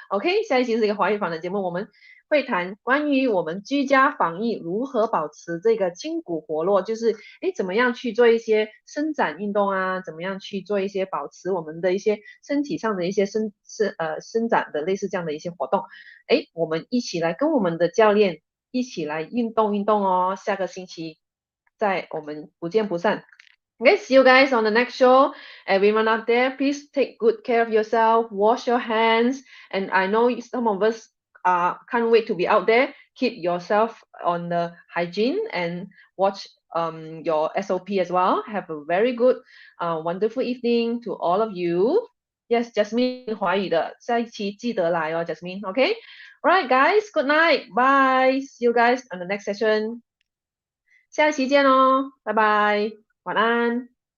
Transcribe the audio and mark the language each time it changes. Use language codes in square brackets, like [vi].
[zh] OK， 下一期是一个华语访谈节目，我们会谈关于我们居家防疫如何保持这个筋骨活络，就是怎么样去做一些伸展运动啊，怎么样去做一些保持我们的一些身体上的一些伸展的类似这样的一些活动。我们一起来跟我们的教练一起来运动哦，下个星期我们不见不散。 [en] Okay, see you guys on the next show. Everyone out there, please take good care of yourself, wash your hands, and I know some of us can't wait to be out there. Keep yourself on the hygiene and watch your SOP as well. Have a very good, wonderful evening to all of you. Yes, [zh] Jasmine 华语的，下一期记得来哦 Jasmine. [en] Okay, alright guys, good night, bye. See you guys on the next session. [zh] 下一期见哦，拜拜，晚安。